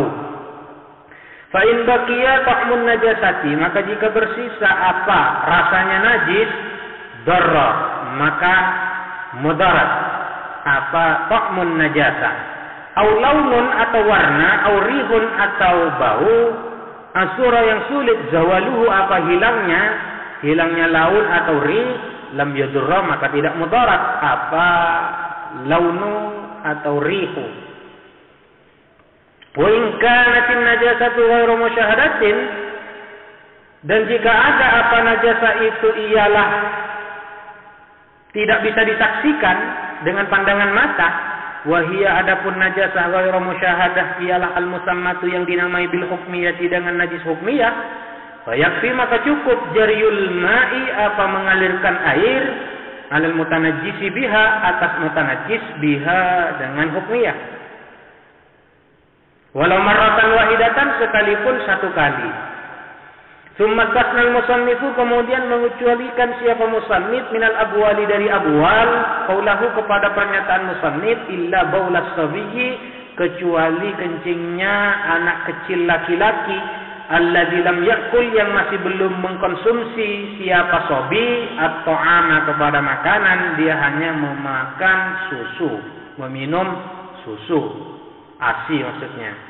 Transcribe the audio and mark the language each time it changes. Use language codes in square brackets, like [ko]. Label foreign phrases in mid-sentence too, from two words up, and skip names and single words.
[ar] فإن بقي طعم النجاسة [id] maka jika bersisa apa rasanya najis darra maka mudarat apa [ar] طعم نجاسة أو لون [id] atau warna, [ar] أو ريح [id] atau bau, asura yang sulit zawaluhu apa hilangnya laun atau rih, [ar] لم يضر [id] maka tidak mudarat apa launu atau rihu. [ar] وإن كانت النجاسة غير مشاهدة [id] dan jika ada apa najasa itu ialah tidak bisa disaksikan dengan pandangan mata. Wahia adapun [ar] نجاسة غير مشاهدة [id] ialah al-musammatu yang dinamai [ar] بالحكمية [id] dengan najis hukmiyah. Fayakfi maka cukup [ar] جري الماء [id] apa mengalirkan air [ar] على المتنجس بها [id] atas [ar] متنجس بها [id] dengan hukmiyah. [ar] ولو مرة واحدة [id] sekalipun satu kali. [ar] ثم استثنى المصنف, [id] kemudian mengecualikan siapa musannif [ar] من الأبوال [id] dari abwal, qaulahu kepada pernyataan musannif, [ar] إلا بول الصبي, [id] kecuali kencingnya anak kecil laki-laki, [ar] الذي لم يأكل, [id] yang masih belum mengkonsumsi siapa sobi atau ama kepada makanan, dia hanya memakan susu, meminum susu, ASI maksudnya.